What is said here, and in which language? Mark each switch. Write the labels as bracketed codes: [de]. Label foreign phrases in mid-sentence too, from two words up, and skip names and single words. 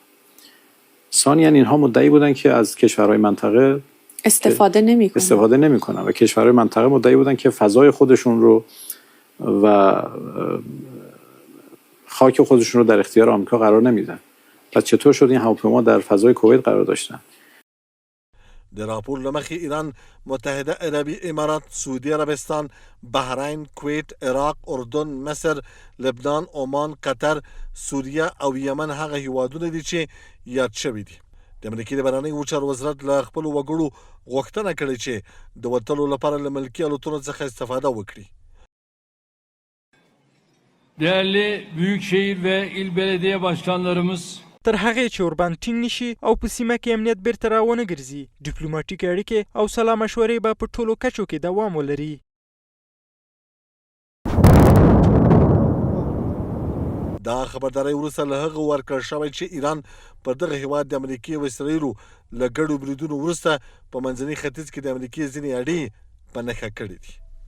[fa] ثانیاً اینها مدعی بودن که از کشورهای منطقه استفاده نمیکنن و کشورهای منطقه مدعی بودن که فضای خودشون رو و خاک خودشون رو در اختیار آمریکا قرار نمیدن. پس چطور شد این هواپیما در فضای کویت قرار داشتن؟ [ps] د راپور له مخې ایران، متحده عربي امارات، سعودي عربستان، بحرین، کویت، عراق، اردن، مصر، لبنان، عمان، قطر، سوریه او یمن هغه هیوادونه دي چې یاد شوي دي. د امریکې د بهرنیو چارو وزارت له خپلو وګړو غوښتنه کړې چې د وتلو لپاره له ملکي الوتنو څخه استفاده وکړي. [tr] Değerli büyükşehir ve il belediye başkanlarımız, [ps] تر هغې چې ورباندې ټینګ نشي او په سیمه کې امنیت بیرته راونه ګرځي، ډیپلوماټیک اړیکې او سلا مشورې به په ټولو کچو کې دوام ولري. دا خبرداری وروسته له هغه ورکړل شوی چې ایران پر دغه هیواد د امریکې او اسرائیلو له ګډو بریدونو وروسته په منځني ختیځ کې د امریکې ځینې اډې په نښه کړې دي.